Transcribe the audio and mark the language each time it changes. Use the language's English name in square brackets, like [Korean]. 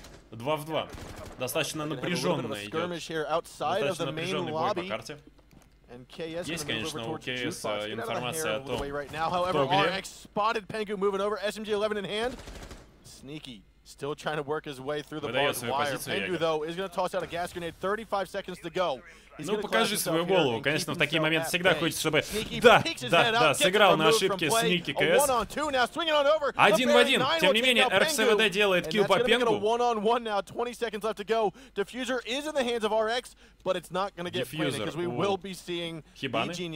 [Russian] 2 в 2. Достаточно напряженная идет. Достаточно напряженный бой по карте. Есть, конечно, у КС информация о том, [English] Still trying to work his way through the barbed wire. Pengu, though, is going to toss out a gas grenade. 35 seconds to go. [Russian] Ну, покажи свою голову. Конечно, в такие моменты всегда хочется, чтобы... Да, сыграл на ошибке Сники КС. 1 в 1. Тем не менее, РХВД делает килл по Пенгу. Диффьюзер у Хибаны.